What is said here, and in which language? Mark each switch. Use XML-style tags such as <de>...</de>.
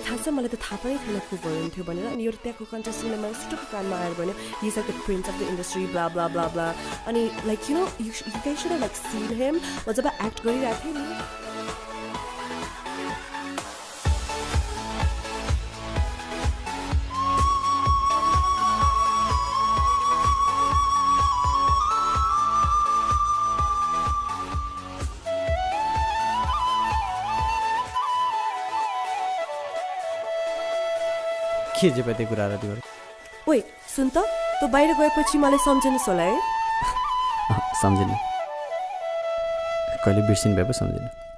<ne>मलाई त थाहा पनि थिएन को हुन्थ्यो भनेर। अनि यो त्यहाँको कन्टेस्टेन्टले मलाई सुटुको कानमा आएर भन्यो,</ne> <en>he is like the prince of the industry blah blah</en> <ne>blah blah.</ne> <en>अनि like you know you guys should have like seen him.</en> <ne>म जब एक्ट गरिरहेको थिएँ नि, के जे पत्ते कुराहरू त्यो। ओइ सुन त, तँ बाहिर गएपछि मलाई सम्झिनुहोस् होला है। सम्झिनु, कहिले बिर्सिनु भए पो सम्झिनु।</ne>